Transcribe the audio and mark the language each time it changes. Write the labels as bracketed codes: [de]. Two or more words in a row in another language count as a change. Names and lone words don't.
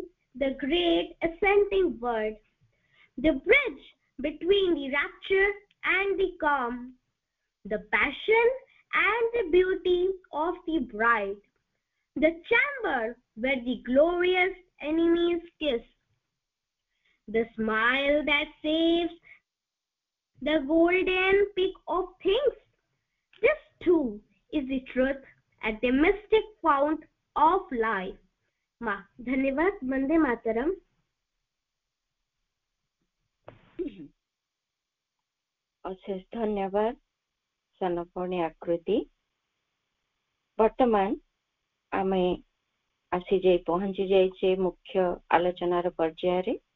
[en] the great ascending word, the bridge between the rapture and the calm, the passion and the beauty of the bride, the chamber where the glorious enemies kiss, the smile that saves the golden peak of things. This too is the truth at the mystic fount of life. [hi] माँ धन्यवाद. वंदे मातरम. [or] ଅଶେଷ ଧନ୍ୟବାଦ ସାନପଣି ଆକୃତି. ବର୍ତ୍ତମାନ ଆମେ ପହଞ୍ଚି ଯାଇଛେ ମୁଖ୍ୟ ଆଲୋଚନାର ପର୍ଯ୍ୟାୟରେ.